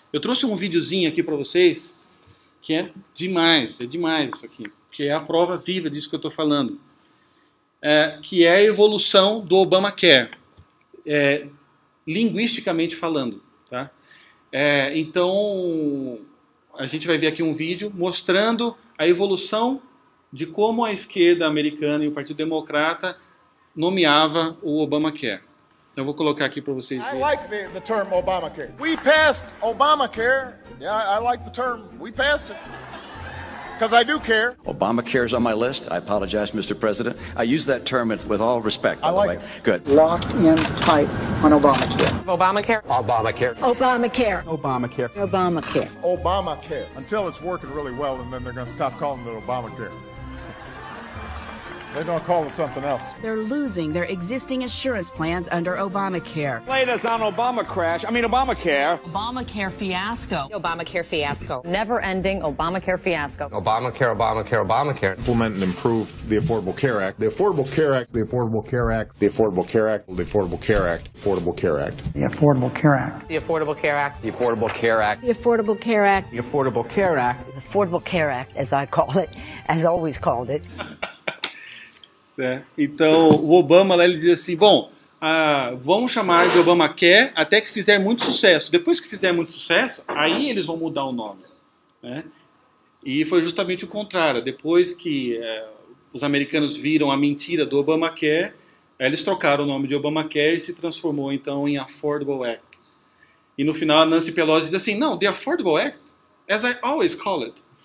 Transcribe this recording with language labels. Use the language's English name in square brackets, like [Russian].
[Portuguese] Eu trouxe um videozinho aqui para vocês, que é demais isso aqui, que é a prova viva disso que eu estou falando, que é a evolução do Obamacare, linguisticamente falando, tá? Então, a gente vai ver aqui um vídeo mostrando a evolução de como a esquerda americana e o Partido Democrata nomeava o Obamacare. Eu vou colocar aqui para vocês verem. [English] I like the term Obamacare. We passed Obamacare. Yeah, I like the term. We passed it. Because I do care. Obamacare is on my list. I apologize, Mr. President. I use that term with all respect, by the way. Good. Lock in tight on Obamacare. Obamacare. Obamacare. Obamacare. Obamacare. Obamacare. Obamacare. Until it's working really well, and then they're going to stop calling it Obamacare. They're going to call it something else. They're losing their existing insurance plans under Obamacare. Latest on Obamacare. Obamacare fiasco. Obamacare fiasco. Never-ending Obamacare fiasco. Obamacare, Obamacare, Obamacare. Implement and improve the Affordable Care Act. The Affordable Care Act. The Affordable Care Act. The Affordable Care Act. The Affordable Care Act. Affordable Care Act. The Affordable Care Act. The Affordable Care Act. The Affordable Care Act. The Affordable Care Act. The Affordable Care Act. The Affordable Care Act, as I call it, as always called it. [Portuguese] Então, o Obama lá, ele diz assim, bom, vamos chamar de Obamacare até que fizer muito sucesso. Depois que fizer muito sucesso, aí eles vão mudar o nome, né? E foi justamente o contrário. Depois que os americanos viram a mentira do Obamacare, eles trocaram o nome de Obamacare e se transformou então em Affordable Act. E no final a Nancy Pelosi diz assim, não, [English] the Affordable Act, as I always call it.